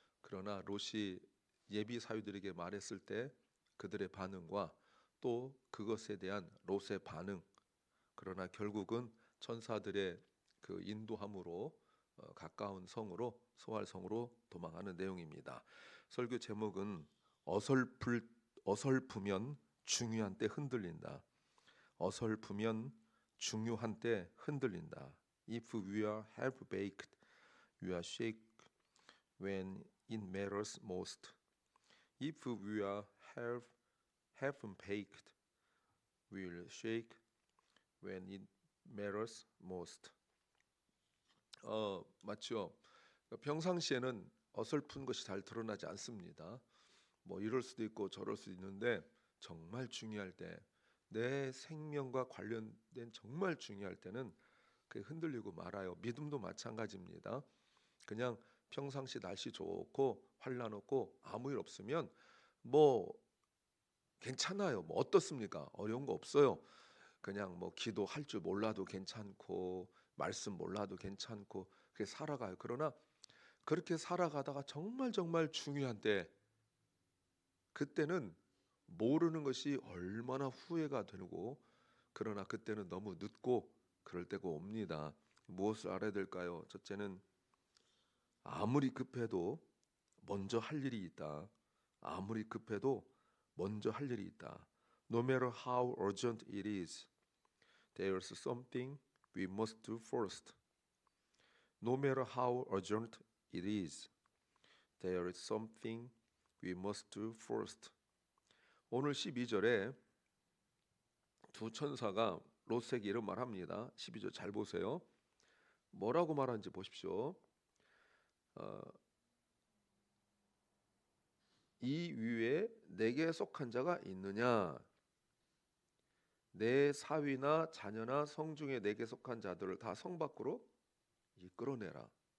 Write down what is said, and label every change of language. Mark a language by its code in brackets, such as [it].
[ko] 그러나 롯이 예비 사위들에게 말했을 때 그들의 반응과 또 그것에 대한 롯의 반응, 그러나 결국은 천사들의 그 인도함으로 가까운 성으로 소알성으로 도망하는 내용입니다. 설교 제목은 어설프면 중요한 때 흔들린다. 어설프면 중요한 때 흔들린다. [en] If we are half-baked, we are shaken when it matters most. If we are half-baked, we will shake when it matters most. [ko] 맞죠? 평상시에는 어설픈 것이 잘 드러나지 않습니다. 뭐 이럴 수도 있고 저럴 수도 있는데 정말 중요할 때, 내 생명과 관련된 정말 중요할 때는 그게 흔들리고 말아요. 믿음도 마찬가지입니다. 그냥 평상시 날씨 좋고 환란 없고 아무 일 없으면 뭐 괜찮아요. 뭐 어떻습니까? 어려운 거 없어요. 그냥 뭐 기도할 줄 몰라도 괜찮고 말씀 몰라도 괜찮고 그렇게 살아가요. 그러나 그렇게 살아가다가 정말 중요한 때, 그때는 모르는 것이 얼마나 후회가 되고, 그러나 그때는 너무 늦고 그럴 때가 옵니다. 무엇을 알아야 될까요? 첫째는 아무리 급해도 먼저 할 일이 있다. 아무리 급해도 먼저 할 일이 있다. [en] No matter how urgent it is, there's something we must do first. No matter how urgent it is, there is something we must do first. [ko] 오늘 12절에 두 천사가 롯에게 이런 말합니다. 12절 잘 보세요. 뭐라고 말하는지 보십시오. 이 위에 내게 속한 자가 있느냐? 내 사위나 자녀나 성 중에 내게 속한 자들을 다 성 밖으로 이끌어내라.